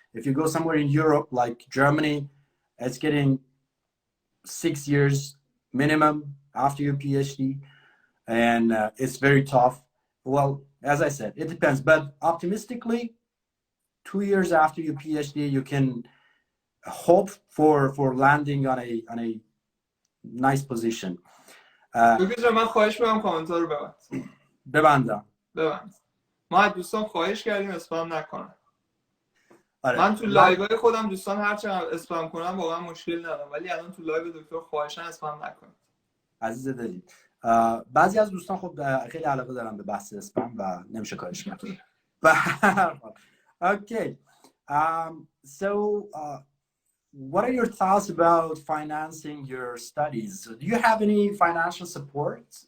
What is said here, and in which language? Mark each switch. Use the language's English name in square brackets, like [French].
[English] If you go somewhere in Europe, like Germany, it's getting 6 years minimum after your PhD, and it's very tough. Well, as I said, it depends, but optimistically, 2 years after your PhD, you can hope for landing on a nice position. [Persian] دکتر من خواهش می‌کنم کامنت‌ها رو ببند. ما از دوستان خواهش کردیم اسپم نکنن. آره. من تو لایوهای خودم دوستان هر چقدر اسپم کنم واقعا مشکل ندارم، ولی الان تو لایو دکتر خواهشاً اسپم نکنید. عزیز دلی. بعضی از دوستان خب خیلی علاقه دارن به بحث اسپم و نمیشه کارش کرد. [English] Okay. So what are your thoughts about financing your studies? Do you have any financial support?